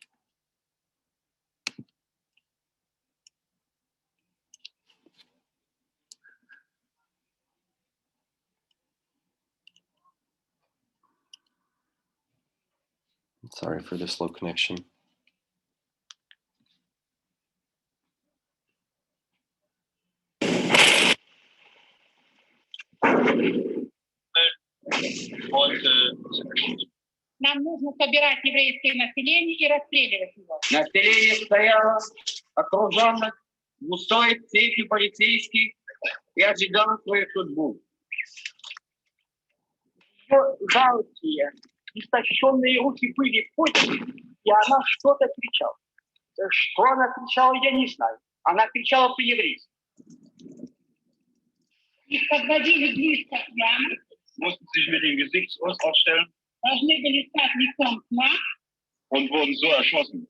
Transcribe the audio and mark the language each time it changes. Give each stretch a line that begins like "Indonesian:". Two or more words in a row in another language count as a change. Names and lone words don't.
English: Sorry for the slow connection.
Russian: Нам нужно собирать еврейское население и расстреливать его. Население стояло окружённо густой цепью полицейских и ожидало свою судьбу. Ее жалкие, истощенные руки были в пути, и она что-то кричала. Что она кричала, я не знаю. Она кричала по-еврейски. Их подводили близко к яму.
German: Mussten sich mit dem Gesichtsausdruck aufstellen.
Russian: Должны были стать лицом к нам.
German: Und wurden so erschossen.